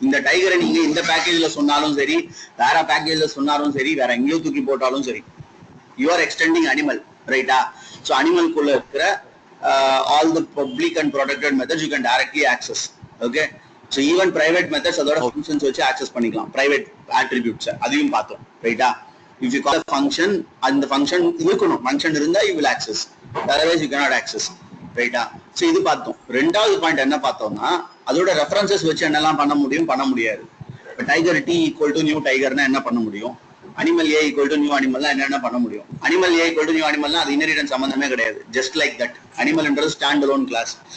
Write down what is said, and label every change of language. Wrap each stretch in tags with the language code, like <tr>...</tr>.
<ta>இந்த டைகரை நீங்க இந்த பேக்கேஜ்ல சொன்னாலும் சரி, வேற பேக்கேஜ்ல சொன்னாலும் சரி, வேற எங்கேயோ தூக்கி போட்டாலும் சரி,</ta> <en>you are extending animal,</en> <ta>ரைட்டா?</ta> <en>so</en> <ta>அனிமல்குள்ள இருக்கிற</ta> <en>All the public and protected methods you can directly access.</en> <ta>Okay, so even private methods அதோட ஃபங்க்ஷன்ஸ் வச்சு ஆக்சஸ் பண்ணிக்கலாம். பிரைவேட் ஆட்ரிபியூட்ஸ் அதையும் பார்த்தோம், ரைட்டா?</ta> <en>If you call a function, and the function</en> <ta>இருக்கணும்,</ta> <en>function</en> <ta>இருந்தா</ta> <en>you will access, otherwise you cannot access,</en> <ta>ரைட்டா? So இது பார்த்தோம். ரெண்டாவது பாயிண்ட் என்ன பார்த்தோம்னா, அதோட ரெஃபரன்சஸ் வச்சு என்னெல்லாம் பண்ண முடியாது. இப்போ tiger D equal to new டைகர்னா என்ன பண்ண முடியும், animal A equal to new அனிமல்னா என்னென்ன பண்ண முடியும். Animal A equal to new அனிமல்னா அது இன்ஹெரிட்டன்ஸ் சம்பந்தமே கிடையாது.</ta> <en>just like that,</en> <ta>அனிமல்ன்றது stand alone class.</ta>